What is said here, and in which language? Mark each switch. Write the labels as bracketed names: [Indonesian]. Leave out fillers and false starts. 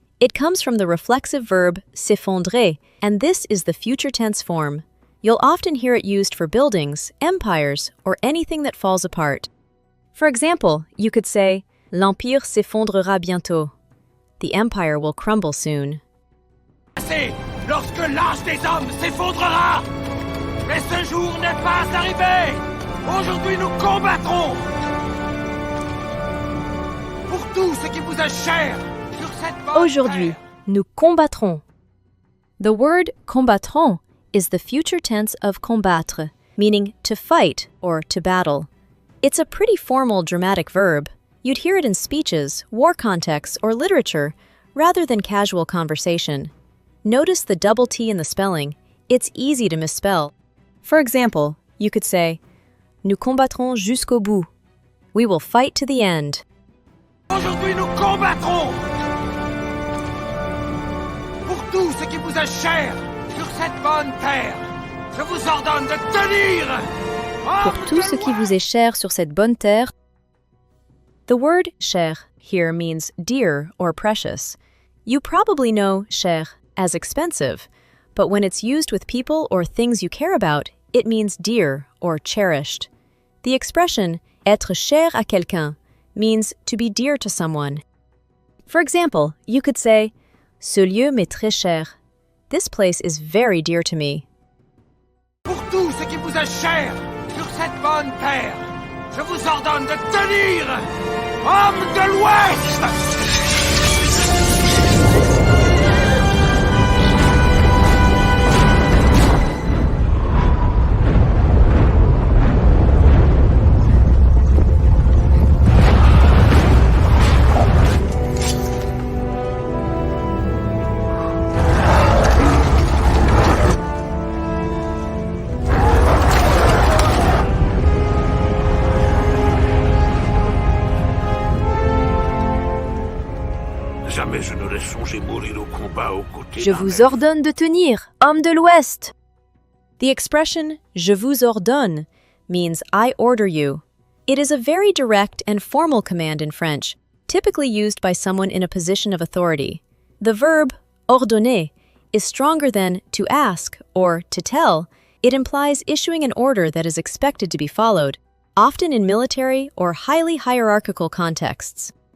[English] It comes from the reflexive verb s'effondrer, and this is the future tense form. You'll often hear it used for buildings, empires, or anything that falls apart. For example, you could say, [French] L'empire s'effondrera bientôt. [English] The empire will crumble soon. [French] Lorsque l'âge des hommes s'effondrera. Mais ce jour n'est pas arrivé. Aujourd'hui, nous combattrons. Pour tout ce qui vous est cher sur cette bonne Aujourd'hui, terre. nous combattrons. [English] The word combattrons is the future tense of combattre, meaning to fight or to battle. It's a pretty formal dramatic verb. You'd hear it in speeches, war contexts, or literature, rather than casual conversation. Notice the double T in the spelling. It's easy to misspell. For example, you could say, [French] Nous combattrons jusqu'au bout. [English] We will fight to the end. [French] Aujourd'hui, nous combattrons. Pour tout ce qui vous est cher sur cette bonne terre, je vous ordonne de tenir. Pour tout ce qui vous est cher sur cette bonne terre, [English] The word cher here means dear or precious. You probably know cher as expensive, but when it's used with people or things you care about, it means dear or cherished. The expression être cher à quelqu'un means to be dear to someone. For example, you could say, [French] ce lieu m'est très cher. [English] This place is very dear to me. [French] Pour tout ce qui vous est cher sur cette bonne terre, je vous ordonne de tenir, hommes de l'Ouest! Jamais je n'aurais songé mourir au combat aux côtés Je d'un vous elfe. ordonne de tenir, hommes de l'Ouest. [English] The expression je vous ordonne means I order you. It is a very direct and formal command in French, typically used by someone in a position of authority. The verb ordonner is stronger than to ask or to tell. It implies issuing an order that is expected to be followed, often in military or highly hierarchical contexts.